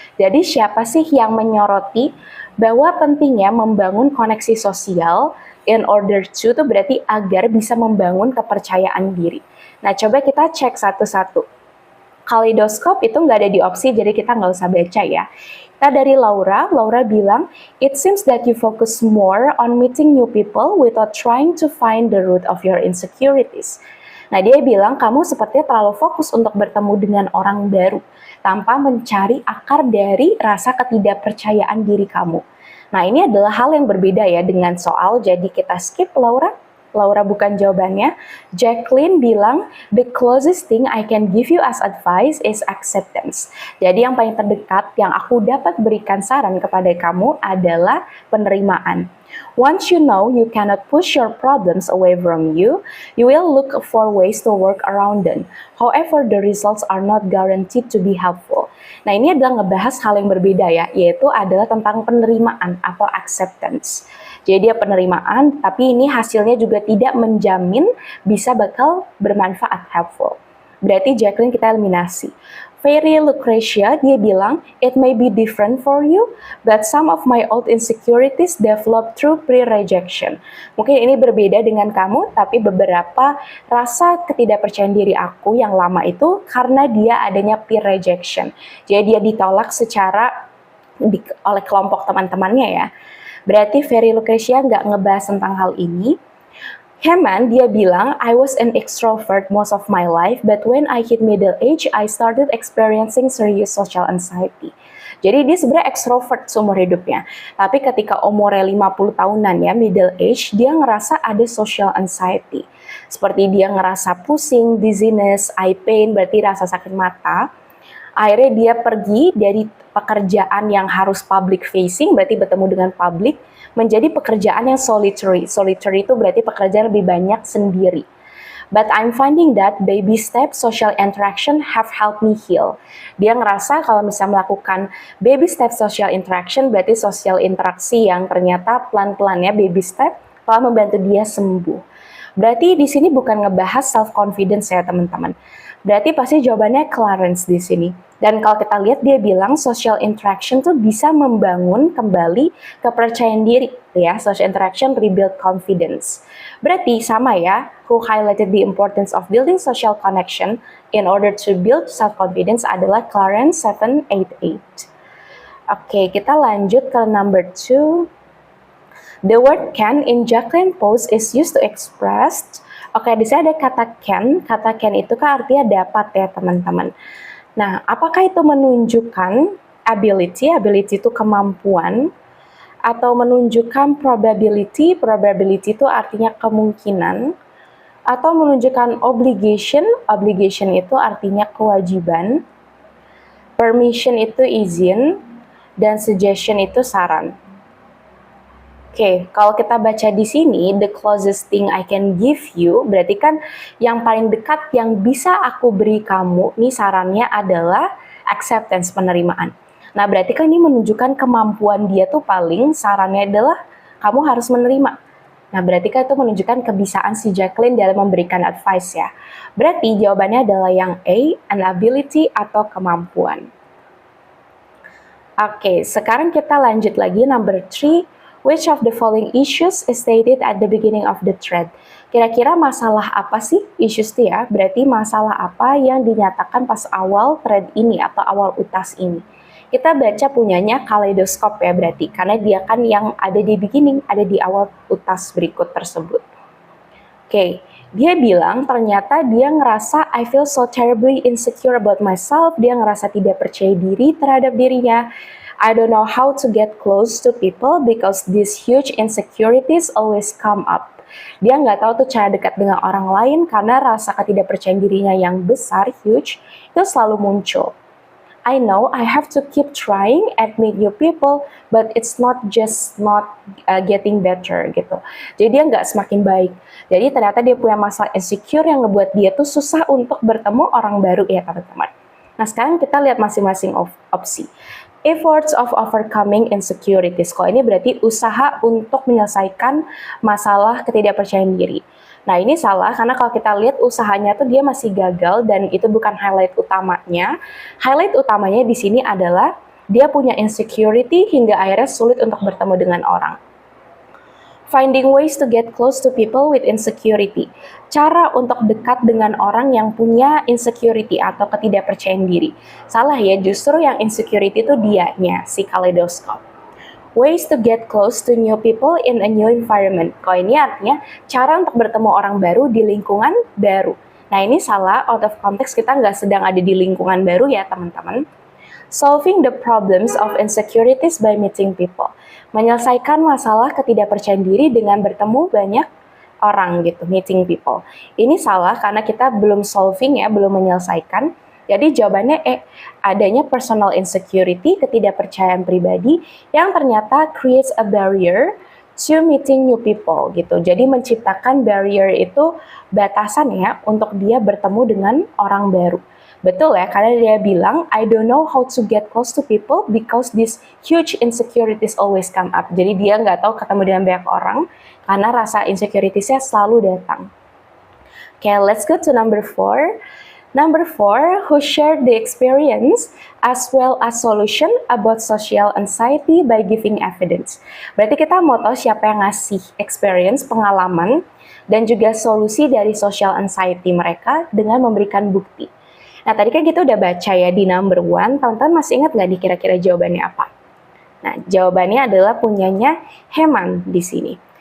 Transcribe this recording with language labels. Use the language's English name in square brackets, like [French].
[Indonesian] Jadi siapa sih yang menyoroti bahwa pentingnya membangun koneksi sosial [English] in order to [Indonesian] itu berarti agar bisa membangun kepercayaan diri. Nah coba kita cek satu-satu. Kaleidoskop itu nggak ada di opsi, jadi kita nggak usah baca ya. Kita dari Laura bilang, [English] it seems that you focus more on meeting new people without trying to find the root of your insecurities. [Indonesian] Nah dia bilang kamu sepertinya terlalu fokus untuk bertemu dengan orang baru, tanpa mencari akar dari rasa ketidakpercayaan diri kamu. Nah ini adalah hal yang berbeda ya dengan soal, jadi kita skip Laura. Laura bukan jawabannya. [English] Jacqueline bilang, the closest thing I can give you as advice is acceptance. [Indonesian] Jadi yang paling terdekat yang aku dapat berikan saran kepada kamu adalah penerimaan. [English] Once you know you cannot push your problems away from you, you will look for ways to work around them. However, the results are not guaranteed to be helpful. [Indonesian] Nah, ini adalah ngebahas hal yang berbeda ya, yaitu adalah tentang penerimaan atau acceptance. Jadi dia penerimaan, tapi ini hasilnya juga tidak menjamin bisa bakal bermanfaat, helpful. Berarti Jacqueline kita eliminasi. [English] Very Lucretia, [Indonesian] dia bilang, [English] it may be different for you, but some of my old insecurities developed through pre-rejection. [Indonesian] Mungkin ini berbeda dengan kamu, tapi beberapa rasa ketidakpercayaan diri aku yang lama itu karena dia adanya pre-rejection. Jadi dia ditolak secara oleh kelompok teman-temannya ya. Berarti Very Lucretia nggak ngebahas tentang hal ini. [English] Heman, [Indonesian] dia bilang, [English] I was an extrovert most of my life, but when I hit middle age, I started experiencing serious social anxiety. [Indonesian] Jadi dia sebenarnya extrovert seumur hidupnya. Tapi ketika umurnya 50 tahunan ya, middle age, dia ngerasa ada social anxiety. Seperti dia ngerasa pusing, dizziness, [English] eye pain, [Indonesian] berarti rasa sakit mata. Akhirnya dia pergi dari pekerjaan yang harus public facing, berarti bertemu dengan publik, menjadi pekerjaan yang solitary. Solitary itu berarti pekerjaan lebih banyak sendiri. [English] But I'm finding that baby step social interaction have helped me heal. [Indonesian] Dia ngerasa kalau misalnya melakukan baby step social interaction, berarti sosial interaksi yang ternyata pelan-pelan ya, baby step, telah membantu dia sembuh. Berarti di sini bukan ngebahas self-confidence ya teman-teman. Berarti pasti jawabannya Clarence di sini. Dan kalau kita lihat dia bilang social interaction tuh bisa membangun kembali kepercayaan diri ya. [English] Social interaction rebuild confidence. [Indonesian] Berarti sama ya, [English] who highlighted the importance of building social connection in order to build self-confidence [Indonesian] adalah [English] Clarence 788. [Indonesian] Oke, kita lanjut ke number 2. [English] The word can in Jacqueline post is used to express. [Indonesian] Oke, di sini ada kata can. Kata can itu kan artinya dapat ya teman-teman. Nah, apakah itu menunjukkan ability? Ability itu kemampuan. Atau menunjukkan probability? Probability itu artinya kemungkinan. Atau menunjukkan obligation? Obligation itu artinya kewajiban. Permission itu izin. Dan suggestion itu saran. Oke, kalau kita baca di sini, [English] the closest thing I can give you, [Indonesian] berarti kan yang paling dekat yang bisa aku beri kamu, nih sarannya adalah acceptance, penerimaan. Nah, berarti kan ini menunjukkan kemampuan dia tuh paling, sarannya adalah kamu harus menerima. Nah, berarti kan itu menunjukkan kebisaan si Jacqueline dalam memberikan advice ya. Berarti jawabannya adalah yang A, an ability atau kemampuan. Oke, sekarang kita lanjut lagi number 3. [English] Which of the following issues is stated at the beginning of the thread? [Indonesian] Kira-kira masalah apa sih issues itu ya? Berarti masalah apa yang dinyatakan pas awal thread ini atau awal utas ini? Kita baca punyanya Kaleidoskop ya berarti, karena dia kan yang ada di beginning, ada di awal utas berikut tersebut. Oke, dia bilang ternyata dia ngerasa [English] I feel so terribly insecure about myself, [Indonesian] dia ngerasa tidak percaya diri terhadap dirinya. [English] I don't know how to get close to people because these huge insecurities always come up. [Indonesian] Dia nggak tahu tuh cara dekat dengan orang lain karena rasa ketidakpercayaan dirinya yang besar, huge, itu selalu muncul. [English] I know I have to keep trying and meet new people, but it's not getting better [Indonesian] gitu. Jadi dia nggak semakin baik. Jadi ternyata dia punya masalah insecure yang ngebuat dia tuh susah untuk bertemu orang baru ya teman-teman. Nah sekarang kita lihat masing-masing opsi. [English] Efforts of overcoming insecurities. [Indonesian] Kalau ini berarti usaha untuk menyelesaikan masalah ketidakpercayaan diri. Nah ini salah karena kalau kita lihat usahanya tuh dia masih gagal dan itu bukan highlight utamanya. Highlight utamanya di sini adalah dia punya insecurity hingga akhirnya sulit untuk bertemu dengan orang. [English] Finding ways to get close to people with insecurity. [Indonesian] Cara untuk dekat dengan orang yang punya insecurity atau ketidakpercayaan diri. Salah ya, justru yang insecurity itu dianya, si Kaleidoskop. [English] Ways to get close to new people in a new environment. [Indonesian] Kalau ini artinya cara untuk bertemu orang baru di lingkungan baru. Nah ini salah, out of context kita nggak sedang ada di lingkungan baru ya teman-teman. [English] Solving the problems of insecurities by meeting people. [Indonesian] Menyelesaikan masalah ketidakpercayaan diri dengan bertemu banyak orang gitu, meeting people. Ini salah karena kita belum solving ya, belum menyelesaikan. Jadi jawabannya adanya personal insecurity, ketidakpercayaan pribadi yang ternyata [English] creates a barrier to meeting new people [Indonesian] gitu. Jadi menciptakan barrier itu batasan ya untuk dia bertemu dengan orang baru. Betul ya, karena dia bilang, [English] I don't know how to get close to people because these huge insecurities always come up. [Indonesian] Jadi dia nggak tahu ketemu dengan banyak orang karena rasa insecuritiesnya selalu datang. [English] Okay, let's go to number 4. Number 4, who shared the experience as well as solution about social anxiety by giving evidence. [Indonesian] Berarti kita mau tahu siapa yang ngasih experience, pengalaman, dan juga solusi dari social anxiety mereka dengan memberikan bukti. Nah, tadi kan kita udah baca ya di number 1, teman-teman masih ingat nggak nih kira-kira jawabannya apa? Nah, jawabannya adalah punyanya Heman di sini.